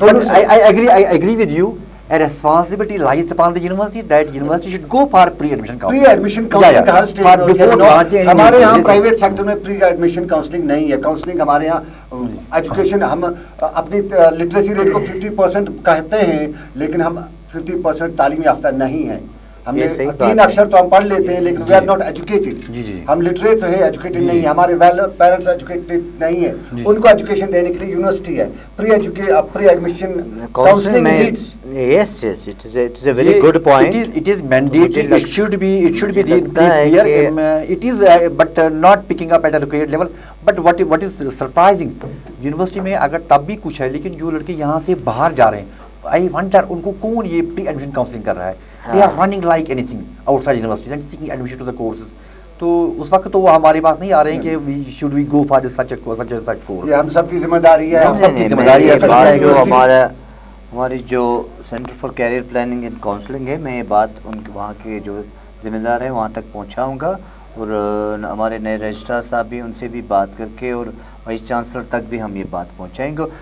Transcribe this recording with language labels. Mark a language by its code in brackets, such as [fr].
[en] I agree with you. A responsibility lies upon the university that university should go for pre-admission counseling. [hi] Pre-admission counseling हर stage में होती है। हमारे यहाँ private sector में pre-admission counseling नहीं है। Counselling हमारे यहाँ एजुकेशन, हम अपनी लिटरेसी रेट को 50% कहते हैं, लेकिन हम 50% तालीम याफ्ता नहीं है। हमने 3 अक्षर तो हम पढ़ लेते हैं, लेकिन [en] We are not educated. [hi] हम लिटरेट तो है, एजुकेटेड नहीं है। हमारे पेरेंट्स एजुकेटेड नहीं है, उनको एजुकेशन देने के लिए यूनिवर्सिटी है। [en] Pre admission counselling needs. Yes, it is a very good point. It is mandatory. It should be this year. It is, but not picking up at a required level. But what is surprising, [hi] university में अगर तब भी कुछ है, लेकिन जो लड़के यहाँ से बाहर जा रहे हैं, [en] I wonder [hi] उनको कौन ये प्री एडमिशन काउंसलिंग कर रहा है? [en] They are running like anything outside universities and seeking admission to the courses. [hi] तो उस वक्त तो वो हमारे पास नहीं आ रहे हैं कि [en] should we go for such course. [hi] ये हम सबकी जिम्मेदारी है, हम सबकी जिम्मेदारी है। जो हमारी जो centre for career planning and counselling है, मैं ये बात उनके वहाँ के जो जिम्मेदार हैं वहाँ तक पहुँचाऊँगा, और हमारे नए रजिस्ट्रार साहब भी, उनसे भी बात करके और वाइस चांसलर तक भी हम ये बात पहुंचाएंगे।